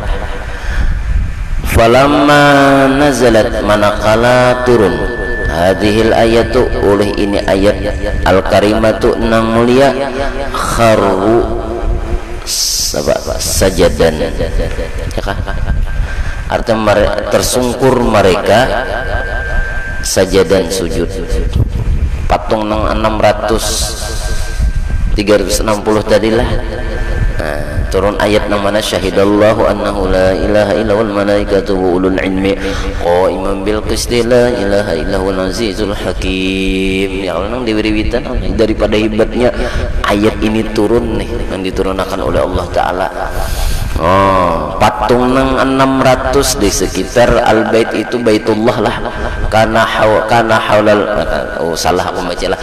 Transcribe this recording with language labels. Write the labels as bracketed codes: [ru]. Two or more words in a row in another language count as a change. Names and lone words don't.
[ar] فلما نزلت, [bjn] manakala turun [ar] هذه الآية, [bjn] oleh ini ayat al-karimatu nang mulia, [ar] خروا سجدا, [bjn] artinya tersungkur mereka sajadan sujud. Patung nang 360 tadilah. Nah, turun ayat yang mana [ar] شهد الله أنه لا إله إلا والملائكة وأولو العلم قائما بالقسط لا إله إلا هو العزيز الحكيم. يا الله, [bjn] nang diwiriwitan daripada hebatnya ayat ini turun nih, yang diturunkan oleh Allah taala. Patung nang 600 di sekitar al-bait itu Baitullah lah. [ar] كان حول, [bjn] salah aku baca lah.